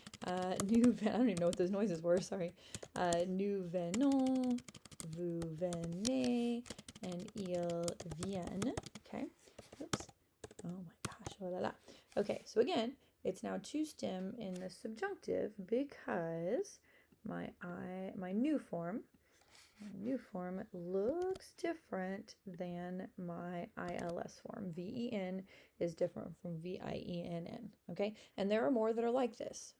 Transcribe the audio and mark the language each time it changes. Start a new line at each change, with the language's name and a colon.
English: I don't even know what those noises were. Sorry.
French: Nous venons, vous venez, and ils viennent.
English: Okay. Oops. Oh my gosh. Oh la la. Okay. So again, it's now to stem in the subjunctive because my new form looks different than my ILS form. VEN is different from VIENN. Okay, and there are more that are like this.